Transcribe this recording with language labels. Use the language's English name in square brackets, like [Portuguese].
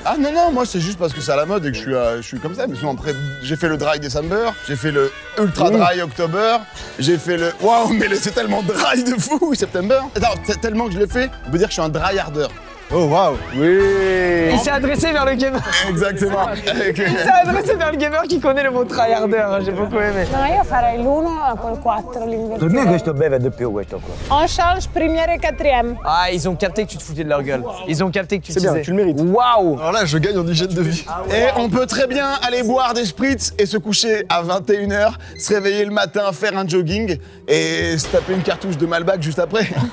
[French] Ah non, moi c'est juste parce que c'est à la mode et que je suis comme ça. Mais sinon, après, j'ai fait le [English] dry December, [French] j'ai fait le [English] ultra dry October, [French] j'ai fait le. Waouh, mais c'est tellement dry de fou, September. Attends, tellement que je l'ai fait, on peut dire que je suis un [English] dry harder. [French] Oh, waouh. Oui. Il s'est adressé vers le gamer. Exactement. Il s'est adressé vers le gamer qui connaît le mot tryharder, hein, j'ai beaucoup aimé. [Italian] No, io farei l'1 col 4, l'invertire. Per me questo beve di più, questo qua. [French] On change première et quatrième. Ah, ils ont capté que tu te foutais de leur gueule. Ils ont capté que tu C'est disais. bien, tu le mérites. Waouh. Alors là, je gagne en hygiène de vie. Et on peut très bien aller boire des spritz et se coucher à 21h, se réveiller le matin, faire un jogging et se taper une cartouche de Malbec juste après.